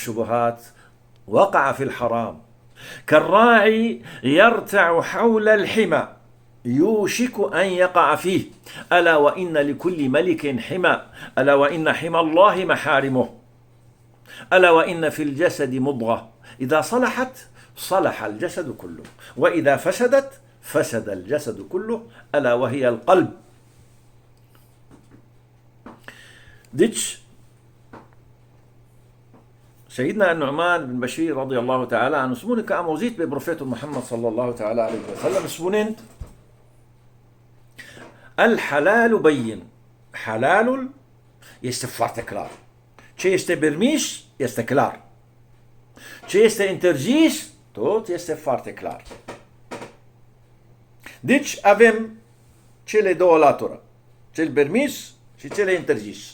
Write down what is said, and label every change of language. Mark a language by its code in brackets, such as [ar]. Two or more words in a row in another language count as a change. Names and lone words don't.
[ar] الشبهات وقع في الحرام كالراعي يرتع حول الحمى يوشك أن يقع فيه ألا وإن لكل ملك حمى ألا وإن حمى الله محارمه ألا وإن في الجسد مضغة إذا صلحت صلح الجسد كله وإذا فسدت فسد الجسد كله ألا وهي القلب. [ro] Deci, Sayyidina Nu'man bin Bashir [ar] رضي الله تعالى عنه [ro] spune că am auzit pe profetul Muhammad [ar] صلى الله تعالى عليه وسلم [ro] spunând: [ar] الحلال بين. [ro] Halalul este foarte clar. Ce este permis este clar. Ce este interzis, tot este foarte clar. Deci avem cele două laturi, cel permis și cele interzis.